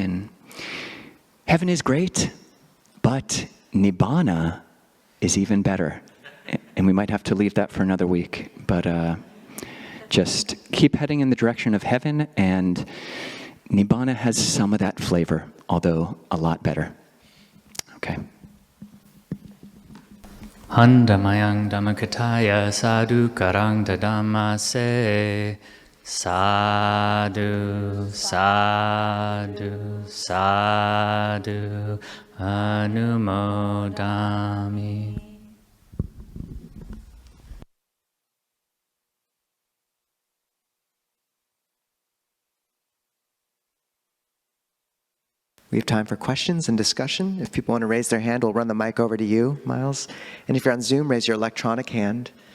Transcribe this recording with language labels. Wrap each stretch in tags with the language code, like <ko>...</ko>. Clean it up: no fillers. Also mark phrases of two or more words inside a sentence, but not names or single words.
<en>And heaven is great, but Nibbana is even better. And we might have to leave that for another week. But just keep heading in the direction of heaven, and Nibbana has some of that flavor, although a lot better. Okay.</en> <pi>Handamayang Dhammakataya Sadhu Karang Dadamase Sadhu Sadhu Sadhu Anumodami.</pi> <en>We have time for questions and discussion. If people want to raise their hand, we'll run the mic over to you, Miles. And if you're on Zoom, raise your electronic hand.</en>